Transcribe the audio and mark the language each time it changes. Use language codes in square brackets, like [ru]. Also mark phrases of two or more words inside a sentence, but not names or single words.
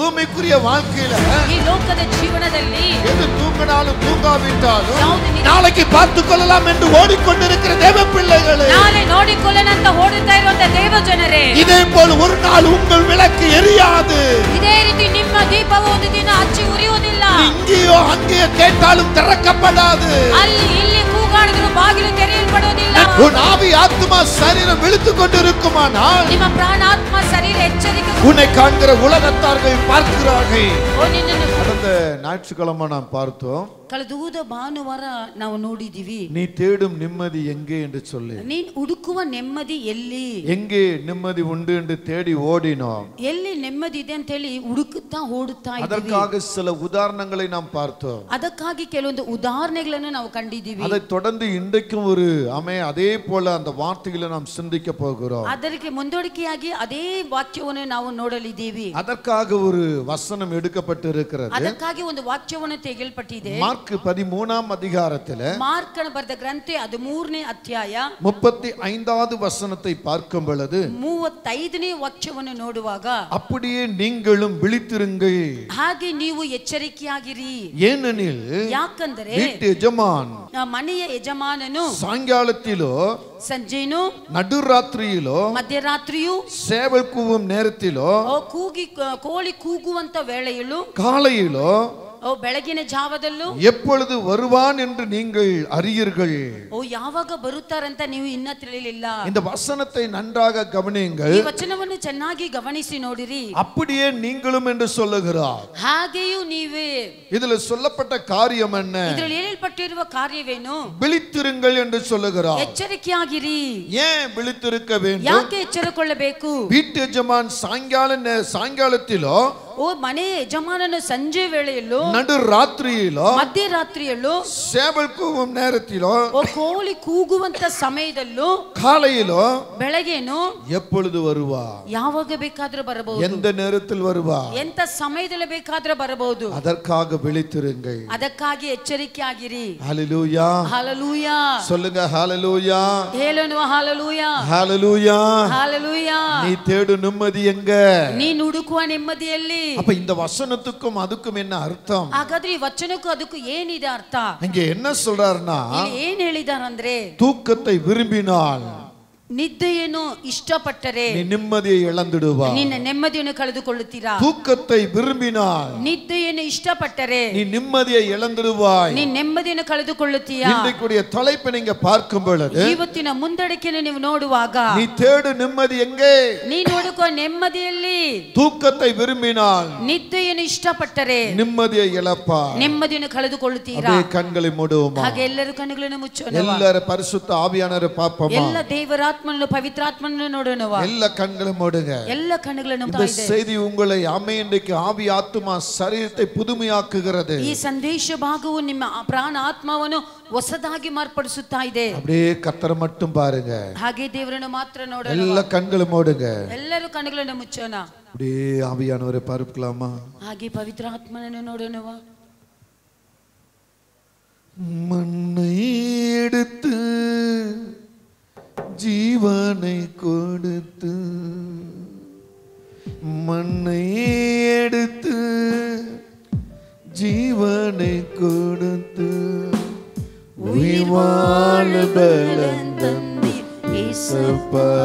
[ta] பூமிக்குரிய வாழ்க்கையில [kn] ಈ ಲೋಕದ ಜೀವನದಲ್ಲಿ [ta] எது தூங்கினாலும் தூங்காவிட்டாலும் நாளைக்கு பார்த்துக் கொள்ளலாம் என்று ஓடிக்கொண்டிருக்கிற தேவ பிள்ளைகளே, [kn] ನಾಳೆ ನೋಡಿಕೊಳ್ಳನಂತ ಓಡುತ್ತಾ ಇರುವಂತ ದೇವ ಜನರೇ, [ta] இதே போல் ஒரு நாள் உங்கள் விளக்கு எரியாது. [kn] ಇದೇ ರೀತಿ ನಿಮ್ಮ ದೀಪವು ಒಂದು ದಿನ ಹಚ್ಚಿ ಉರಿಯುವುದಿಲ್ಲ. [ta] இங்கேயோ அங்கேயோ கேட்டாலும் திறக்கப்படாது. [kn] ಅಲ್ಲಿ ಇಲ್ಲಿ ಕೂಗಾಡಿದ್ರು ಬಾಗಿಲು ತೆರೆಯಲ್ಪಡುವುದಿಲ್ಲ. [ta] உன் ஆவி ஆத்மா சரீரம் விழித்துக் கொண்டிருக்குமானால் [kn] ನಿಮ್ಮ ಪ್ರಾಣ ಆತ್ಮ ಶರೀರ ಎಚ್ಚರಿಕೆ [ta] உன்னை காண்கிற உலகத்தார்கள் பார்க்கிறார்கள். [kn] ನಿನ್ನನ್ನು [ta] கடந்த ஞாயிற்றுக்கிழமை நாம் பார்த்தோம், [kn] ಕಳೆದ ಭಾನುವಾರ ನಾವು ನೋಡಿದೀವಿ. [ta] நீ தேடும் நிம்மதி எங்கே என்று சொல்லி, [kn] ನೀನ್ ಹುಡುಕುವ ನೆಮ್ಮದಿ ಎಲ್ಲಿ, [ta] எங்கே நிம்மதி உண்டு என்று தேடி ஓடினோம். [kn] ಎಲ್ಲಿ ನೆಮ್ಮದಿ ಇದೆ ಅಂತ ಹೇಳಿ ಹುಡುಕುತ್ತಾ ಓಡುತ್ತಾ ಇದ್ದೀವಿ. [ta] அதற்காக சில உதாரணங்களை நாம் பார்த்தோம். [kn] ಅದಕ್ಕಾಗಿ ಕೆಲವೊಂದು ಉದಾಹರಣೆಗಳನ್ನು ನಾವು ಕಂಡಿದ್ದೀವಿ. [ta] அதை தொடர்ந்து இன்றைக்கும் ஒரு அதே போல அந்த வார்த்தைகளை நாம் சிந்திக்க போகிறோம். [kn] ಅದಕ್ಕೆ ಮುಂದೋಡಿಕೆಯಾಗಿ ಅದೇ ವಾಕ್ಯವನ್ನು ನಾವು ನೋಡಲಿದ್ದೀವಿ. [ta] அதற்காக ஒரு வசனம் எடுக்கப்பட்டு இருக்கிறது. [kn] ಅದಕ್ಕಾಗಿ ಒಂದು ವಾಕ್ಯವನ್ನು ತೆಗೆಯಲ್ಪಟ್ಟಿದೆ. [ta] மார்க் 13ஆம் அதிகாரத்தில் [kn] ಮಾರ್ಕನ ಬರೆದ ಗ್ರಂಥ 13ನೇ ಅಧ್ಯಾಯ [ta] 35வது வசனத்தை பார்க்கும் பொழுது [kn] 35ನೇ ವಾಕ್ಯವನ್ನು ನೋಡುವಾಗ, [ta] அப்படியே நீங்களும் விழித்திருங்கள், [kn] ಹಾಗೆ ನೀವು ಎಚ್ಚರಿಕೆಯಾಗಿರಿ. [ta] ஏனெனில் [kn] ಯಾಕಂದರೆ [ta] வீட்டு எஜமான் [kn] ಮನೆಯ ಯಜಮಾನನು [ta] சாயங்காலத்திலோ [kn] ಸಂಜೆನೂ [ta] நடுராத்திரியிலோ [kn] ಮಧ್ಯರಾತ್ರಿಯೂ [ta] சேவல் கூவும் நேரத்திலோ [kn] ಕೂಗಿ ಕೋಳಿ ಕೂಗುವಂತ ವೇಳೆಯಲ್ಲೂ [ta] காலையிலோ [kn] ಬೆಳಗಿನ ಜಾವದಲ್ಲೂ [ta] எப்பொழுது வருவான் என்று நீங்கள் அறியீர்கள். [kn] ಯಾವಾಗ ಬರುತ್ತಾರಂತ ನೀವು ಇನ್ನ ತಿಳಿಯಲಿಲ್ಲ. [ta] இந்த வசனத்தை நன்றாக கவனியுங்கள். [kn] ಈ ವಚನವನ್ನು ಚೆನ್ನಾಗಿ ಗಮನಿಸಿ ನೋಡಿರಿ. [ta] அப்படியே நீங்களும் என்று சொல்லுகிறார். [kn] ಹಾಗೆಯೂ ನೀವೇ. [ta] இதில் சொல்லப்பட்ட காரியம் என்ன? [kn] ಇದರಲ್ಲಿ ಹೇಳಲ್ಪಟ್ಟಿರುವ ಕಾರ್ಯವೇನು? [ta] விழித்திருங்கள் என்று சொல்லுகிறார். [kn] ಎಚ್ಚರಿಕೆಯಾಗಿರಿ. [ta] ஏன் விழித்திருக்க வேண்டும்? [kn] ಯಾಕೆ ಎಚ್ಚರಗೊಳ್ಳಬೇಕು? [ta] வீட்டு எஜமான் சாயங்காலத்திலோ [kn] ಮನೆ ಯಜಮಾನನು ಸಂಜೆ ವೇಳೆಯಲ್ಲೂ [ta] நடு ராத்திரியிலோ [kn] ಮಧ್ಯರಾತ್ರಿಯಲ್ಲೂ [ta] சேவல் கூவும் நேரத்திலோ [kn] ಕೋಳಿ ಕೂಗುವಂತ ಸಮಯದಲ್ಲೂ [ta] காலையிலோ [kn] ಬೆಳಗೇನು [ta] எப்பொழுது வருவா? [kn] ಯಾವಾಗ ಬೇಕಾದ್ರೂ ಬರಬಹುದು. [ta] எந்த நேரத்தில் வருவா? [kn] ಎಂತ ಸಮಯದಲ್ಲಿ ಬೇಕಾದ್ರೂ ಬರಬಹುದು. [ta] அதற்காக விழித்திருங்கள். [kn] ಅದಕ್ಕಾಗಿ ಎಚ್ಚರಿಕೆಯಾಗಿರಿ. [ta] ஹல்லேலூயா, [kn] ஹalleluya. [ta] சொல்லுங்க ஹalleluya, [kn] ಹೇಳೋಣ ஹalleluya, [ta] ஹalleluya. [kn] ஹalleluya. [ta] நீ தேடும் நிம்மதி எங்க? [kn] ನೀನು ಹುಡುಕುವ ನೆಮ್ಮದಿಯಲ್ಲಿ. [ta] அப்ப இந்த வசனத்துக்கும் அதுக்கும் என்ன அர்த்தம்? [kn] ಹಾಗಾದ್ರೆ ಈ ವಚನಕ್ಕೂ ಅದಕ್ಕೂ ಏನಿದೆ ಅರ್ಥ? [ta] இங்க என்ன சொல்றாருன்னா, [kn] ಏನ್ ಹೇಳಿದಾರಂದ್ರೆ, [ta] தூக்கத்தை விரும்பினால் [kn] ನಿದ್ದೆಯನ್ನು ಇಷ್ಟಪಟ್ಟರೆ [ta] நீ நிம்மதியை இழந்துடுவா. [kn] ನಿನ್ನ ನೆಮ್ಮದಿಯನ್ನು ಕಳೆದುಕೊಳ್ಳುತ್ತೀರಾ. [ta] தூக்கத்தை விரும்பினால் [kn] ನಿದ್ದೆಯನ್ನು ಇಷ್ಟಪಟ್ಟರೆ [ta] நீ நிம்மதியை இழந்துடுவாய். [kn] ನೀ ನೆಮ್ಮದಿಯನ್ನು ಕಳೆದುಕೊಳ್ಳುತ್ತೀಯಾ. [ta] இன்றைக்குரிய தலைப்பை நீங்க பார்க்கும் பொழுது, [kn] ಇವತ್ತಿನ ಮುಂದಡಿಕೆಯನ್ನು ನೀವು ನೋಡುವಾಗ, [ta] நீ தேடு நிம்மதி எங்கே? [kn] ನೀನು ಹುಡುಕುವ ನೆಮ್ಮದಿಯಲ್ಲಿ. [ta] தூக்கத்தை விரும்பினால் [kn] ನಿದ್ದೆಯನ್ನು ಇಷ್ಟಪಟ್ಟರೆ [ta] நிம்மதியை இழப்பாய். [kn] ನೆಮ್ಮದಿಯನ್ನು ಕಳೆದುಕೊಳ್ಳುತ್ತೀರಾ. [ta] அப்படியே கண்களை மூடுவோமா? [kn] ಹಾಗೆ ಎಲ್ಲರೂ ಕಣ್ಣುಗಳನ್ನು ಮುಚ್ಚೋಣ. [ta] எல்லாரும் பரிசுத்த ஆவியானவரை பார்ப்போமா? [kn] ಎಲ್ಲ ದೇವರಾತ್ಮನನ್ನು ಪವಿತ್ರಾತ್ಮನನ್ನು ನೋಡೋಣ. [ta] எல்லா கண்களும் மூடுங்க. [kn] ಎಲ್ಲ ಕಣ್ಣುಗಳನ್ನು [ta] இந்த செய்தி உங்களை இன்றைக்கு ஆவி ஆத்துமா சரீரத்தை புதுமையாக்குகிறது. [kn] ಈ ಸಂದೇಶ ಭಾಗವು ನಿಮ್ಮ ಪ್ರಾಣ ಆತ್ಮವನ್ನು ಹೊಸದಾಗಿ ಮಾರ್ಪಡಿಸುತ್ತಾ ಇದೆ. [ta] அப்படியே கர்த்தரை மட்டும் பாருங்க. [kn] ಹಾಗೆ ದೇವರನ್ನು ಮಾತ್ರ ನೋಡೋಣ. [ta] எல்லா கண்களும் மூடுங்க. [kn] ಎಲ್ಲರೂ ಕಣ್ಣುಗಳನ್ನು ಮುಚ್ಚೋಣ. [ta] அப்படியே ஆவியானவரை பார்க்கலாமா? [kn] ಹಾಗೆ ಪವಿತ್ರಾತ್ಮನನ್ನು ನೋಡೋಣ. [ta] மண்ணை எடுத்து ஜீவனை கொடுத்து, மண்ணை எடுத்து ஜீவனை கொடுத்து, உயிர் வாழ பலன் தந்தீர் இயேசுப்பா,